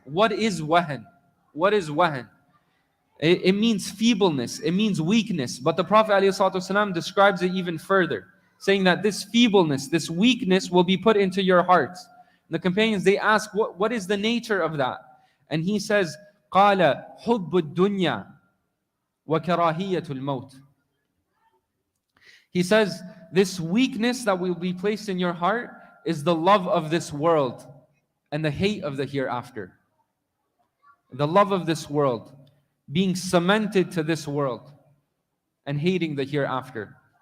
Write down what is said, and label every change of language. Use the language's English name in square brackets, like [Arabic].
[English] What is wahan? What is wahan? It means feebleness, it means weakness. But the Prophet ﷺ describes it even further, saying that this feebleness, this weakness will be put into your hearts. The companions, they ask, what is the nature of that? And he says, [Arabic] قال حب الدنيا وكراهية الموت. [English] He says, this weakness that will be placed in your heart is the love of this world and the hate of the hereafter. The love of this world, being cemented to this world and hating the hereafter.